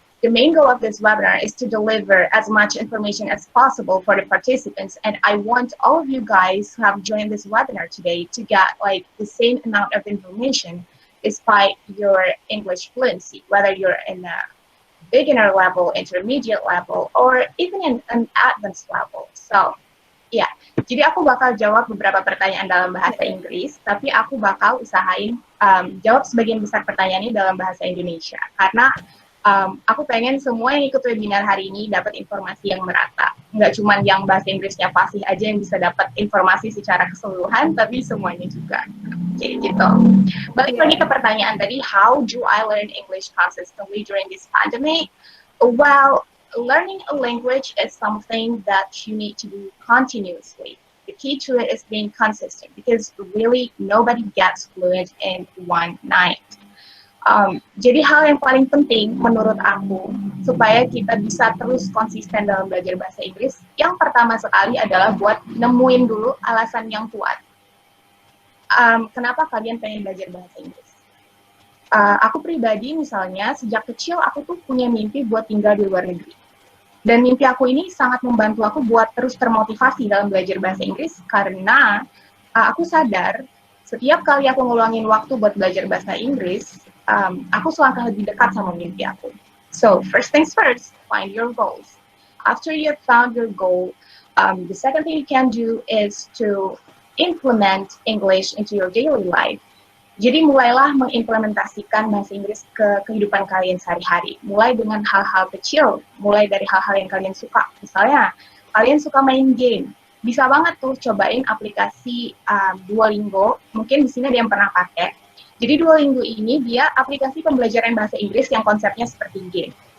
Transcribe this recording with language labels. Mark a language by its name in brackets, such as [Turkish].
[English] the main goal of this webinar is to deliver as much information as possible for the participants. And I want all of you guys who have joined this webinar today to get like the same amount of information despite your English fluency, whether you're in a beginner level, intermediate level, or even in an advanced level. [Indonesian] So, ya, jadi aku bakal jawab beberapa pertanyaan dalam bahasa Inggris, tapi aku bakal usahain jawab sebagian besar pertanyaannya dalam bahasa Indonesia. Karena aku pengen semua yang ikut webinar hari ini dapat informasi yang merata. Nggak cuma yang bahasa Inggrisnya fasih aja yang bisa dapat informasi secara keseluruhan, tapi semuanya juga. Jadi gitu. Balik lagi ke pertanyaan tadi, [English] how do I learn English consistently during this pandemic? Well, learning a language is something that you need to do continuously. The key to it is being consistent because really nobody gets fluent in one night. [Indonesian] Jadi hal yang paling penting menurut aku supaya kita bisa terus konsisten dalam belajar bahasa Inggris, yang pertama sekali adalah buat nemuin dulu alasan yang kuat. Kenapa kalian pengen belajar bahasa Inggris? Aku pribadi misalnya sejak kecil aku tuh punya mimpi buat tinggal di luar negeri. Dan mimpi aku ini sangat membantu aku buat terus termotivasi dalam belajar bahasa Inggris karena aku sadar setiap kali aku ngeluangin waktu buat belajar bahasa Inggris, aku selangkah lebih dekat sama mimpi aku. [English] So, first things first, find your goals. After you have found your goal, the second thing you can do is to implement English into your daily life. [Indonesian] Jadi mulailah mengimplementasikan bahasa Inggris ke kehidupan kalian sehari-hari. Mulai dengan hal-hal kecil, mulai dari hal-hal yang kalian suka. Misalnya, kalian suka main game. Bisa banget tuh cobain aplikasi Duolingo. Mungkin di sini ada yang pernah pakai. Jadi Duolingo ini dia aplikasi pembelajaran bahasa Inggris yang konsepnya seperti game.